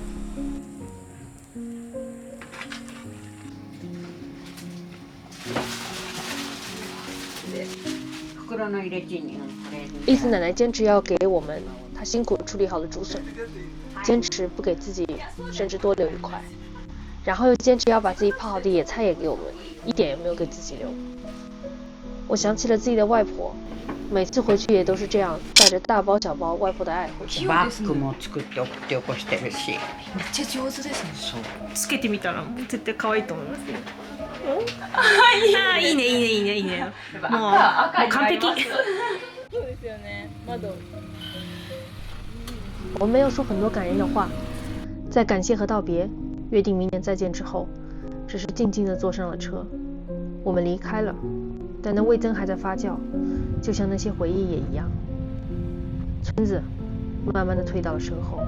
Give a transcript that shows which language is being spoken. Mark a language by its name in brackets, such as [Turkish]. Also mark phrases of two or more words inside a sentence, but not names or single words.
[Chinese] 栗子奶奶坚持要给我们她辛苦处理好的竹笋，坚持不给自己甚至多留1块，然后又坚持要把自己泡好的野菜也给我们，一点也没有给自己留。我想起了自己的外婆，每次回去也都是这样，带着大包小包外婆的爱回去。 [Japanese] バッグも作って送って起こしてるし。めっちゃ上手ですね。そう。つけてみたら絶対可愛いと思いますよ。あ、いいねいいねいいねいいね。もう完璧。そうですよね。窓。 [Chinese] 我们没有说很多感人的话，在感谢和道别、约定明年再见之后，只是静静地坐上了车。我们离开了，但那味噌还在发酵，就像那些回忆也一样。村子慢慢地退到了身后。